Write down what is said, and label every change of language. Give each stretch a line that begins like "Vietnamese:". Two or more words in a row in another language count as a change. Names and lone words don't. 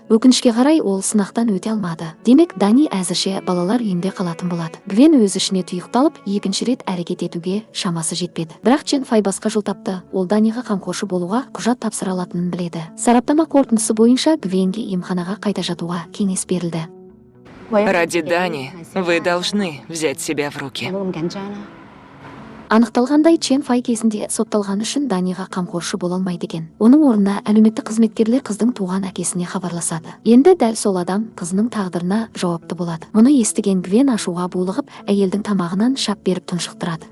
Kazakh: Өкінішке қарай ол сынақтан өте алмады. Демек, Дани әзірше балалар үйінде қалатын болады. Гвен өз ішіне тұйықталып, екінші рет әрекет етуге шамасы жетпеді. Бірақ Чен Фай басқа жол тапты. Ол Даниға қамқоршы болуға құжат тапсыра алатынын біледі. Сараптама қорытындысы бойынша Гвенге емханаға қайта жатуға кеңес берілді.
Russian: Ради Дани вы должны взять себя в руки.
Kazakh: Анықталғандай, Чен Фай кезінде сотталған үшін Даниға қамқоршы бола алмайды екен. Оның орнына әлеуметтік қызметкерлер қыздың туған әкесіне хабарласады. Енді дәл сол адам қызының тағдырына жауапты болады. Мұны естіген Гвен ашуға булығып, әйелдің тамағынан шап беріп тұншықтырады.